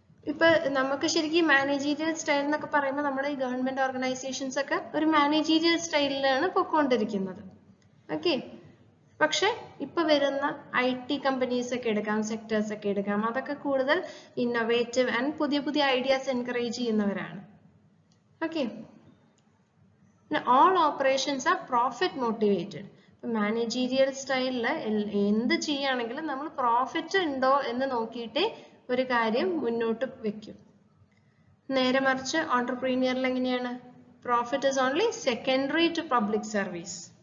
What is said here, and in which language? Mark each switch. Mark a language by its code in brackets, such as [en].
[ml] ഇപ്പൊ നമുക്ക് ശരിക്കും മാനേജീരിയൽ സ്റ്റൈൽ എന്നൊക്കെ പറയുമ്പോൾ നമ്മുടെ ഈ ഗവൺമെന്റ് ഓർഗനൈസേഷൻസ് ഒക്കെ ഒരു മാനേജീരിയൽ സ്റ്റൈലിലാണ് പൊക്കോണ്ടിരിക്കുന്നത്. ഓക്കെ, പക്ഷെ ഇപ്പൊ വരുന്ന IT കമ്പനീസ് ഒക്കെ എടുക്കാം, സെക്ടേഴ്സ് ഒക്കെ എടുക്കാം, അതൊക്കെ കൂടുതൽ ഇന്നോവേറ്റീവ് ആൻഡ് പുതിയ പുതിയ ഐഡിയാസ് എൻകറേജ് ചെയ്യുന്നവരാണ്. [en] Okay, all operations are profit motivated. [ml] Managerial സ്റ്റൈലില് എന്ത് ചെയ്യുകയാണെങ്കിലും നമ്മൾ പ്രോഫിറ്റ് ഉണ്ടോ എന്ന് നോക്കിയിട്ടേ ഒരു കാര്യം മുന്നോട്ട് വെക്കും. നേരെ മറിച്ച് ഓൺടർപ്രീനിയറിൽ എങ്ങനെയാണ്? [en] Profit is only secondary to public service.